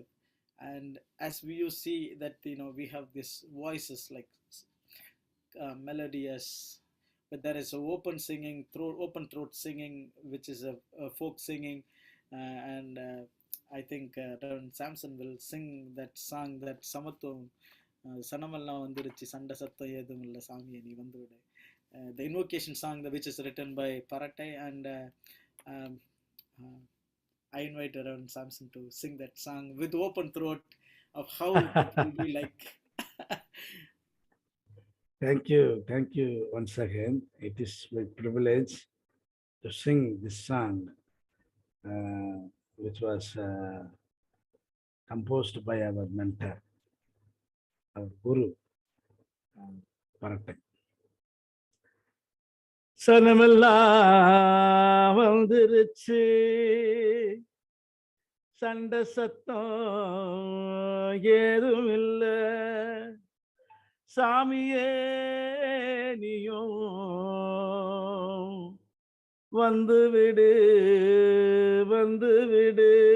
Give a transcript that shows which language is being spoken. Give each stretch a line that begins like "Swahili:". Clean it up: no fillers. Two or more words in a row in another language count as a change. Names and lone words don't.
English: And as you see that we have these voices like melodious, but there is a open singing, open throat singing, which is a folk singing, and I think Reverend Samson will sing that song, that
Tamil: சமத்துவம் சனமெல்லாம் வந்துருச்சு சண்டை சத்தம் ஏதும் இல்ல சாமி நீ வந்துடு,
English: the invocation song, which is written by Paratai, and I invite Reverend Samson to sing that song with open throat of how it will be like. Thank you once again. It is my privilege to sing this song, which was composed by our mentor, our guru, Paratai.
Tamil: சனமெல்லாம் வந்துருச்சு, சண்டை சத்தம் ஏதும் இல்ல, சாமியே நீயும் வந்து விடு, வந்து விடு,